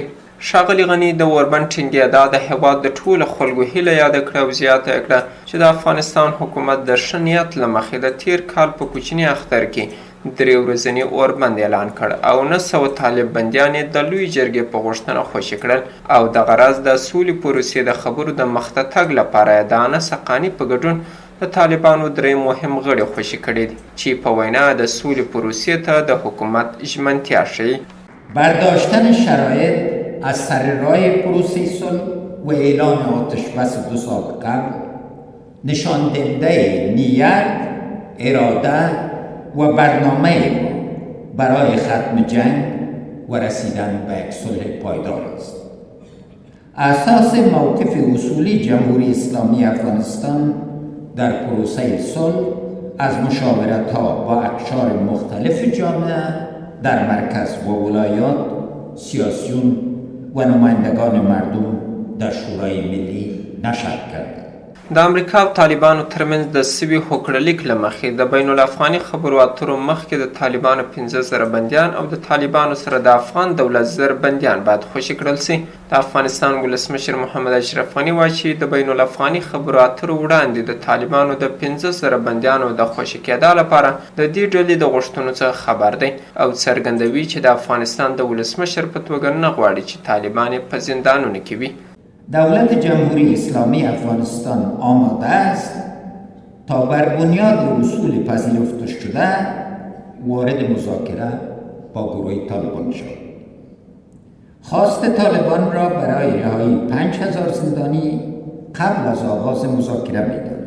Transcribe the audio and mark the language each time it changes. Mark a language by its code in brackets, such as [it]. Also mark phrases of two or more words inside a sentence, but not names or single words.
[ps] ښاغلي غني د اوربند ټینګېدا د هېواد د ټولو خلکو هیله یاده کړه او زیاته یې کړه چې د افغانستان حکومت د ښه نیت له مخې د تیر کال په کوچني اختر کې 3 ورځنی اوربند اعلان کړ او 900 طالب بندیان د لوی جرګې په غوښتنه خوشي کړل او د غرض د سولې پروسې د خبرو د مخته تګ لپاره د انس حقاني په ګډون د طالبانو 3 مهم غړي خوشي کړي دي چې په وینا د سولې پروسې ته د حکومت ژمنتیا ښیي. [fa] برداشتن شرایط از سر راه پروسه صلح و اعلان آتش بس 2 سال قبل نشان دهنده نیت، اراده و برنامه ما برای ختم جنگ و رسیدن به یک صلح پایدار است. اساس موقف اصولی جمهوری اسلامی افغانستان در پروسه صلح از مشاورت‌ها با اقشار مختلف جامعه در مرکز و ولایات، سیاسیون و نمایندگان مردم در شورای ملی نشر کرد. [ps] د امریکا او طالبانو ترمنځ د سوي هوکړلیک له مخې د بین الافغاني خبرو اترو مخکې د طالبانو 15,000 بندیان او د طالبانو سره د افغان دولت 1000 بندیان باید خوشي کړل سي. د افغانستان ولسمشر محمد اشرف غني وایي چې د بین الافغاني خبرو اترو وړاندې د طالبانو د 15,000 بندیانو د خوشي کېدا لپاره د دې ډلې د غوښتنو څخه خبر دی او څرګندوي چې د افغانستان د ولسمشر په توګه نه غواړي چې طالبان په زندانونو کې وي. [fa] دولت جمهوری اسلامی افغانستان آماده است تا بر بنیاد اصول پذیرفته شده وارد مذاکره با گروه طالبان شود. خواست طالبان را برای رهایی 5,000 زندانی قبل از آغاز مذاکره می‌دانم.